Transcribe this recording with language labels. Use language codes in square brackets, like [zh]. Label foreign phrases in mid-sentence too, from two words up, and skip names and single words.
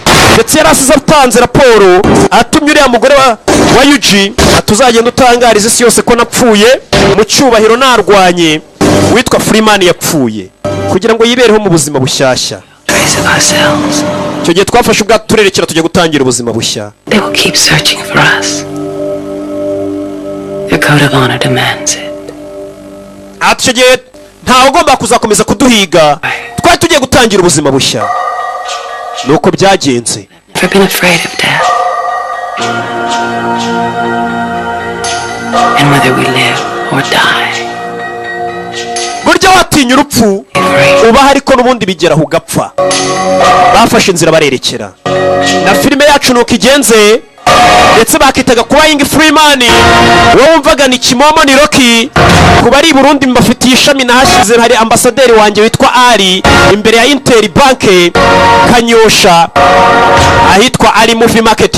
[rw] Ndetse yarasize atanze raporo atumye uriya mugore wa Yuji atuzagenda utangariza isi yose ko napfuye mu cyubahiro narwanye witwa Freeman yapfuye kugira ngo yibereho mu buzima bushyashya. Cyo gihe twafashe ubwato turerekera tujya gutangira ubuzima bushya. [en] They will keep searching for us. Their code of honor demands it. [rw] Icyo gihe ntawe ugomba kuzakomeza kuduhiga. Twari tugiye gutangira ubuzima bushya. Nuko byagenze. [en] Never been afraid of death. And whether we live or die. [rw] Burya watinya urupfu uba hariko n'ubundi bigeraho ugapfa. Bafashe inzira barerekera. Na filime yacu nuko igenze ndetse bakitaga kuba Ying Freeman. wowe wumvaga ni Kimomo ni Rocky. kuba ari Burundi mbafitiye ishami nahashize hari ambasaderi wanjye witwa Ali imbere ya Inter Bank Kanyosha ahitwa Ali Movie Market.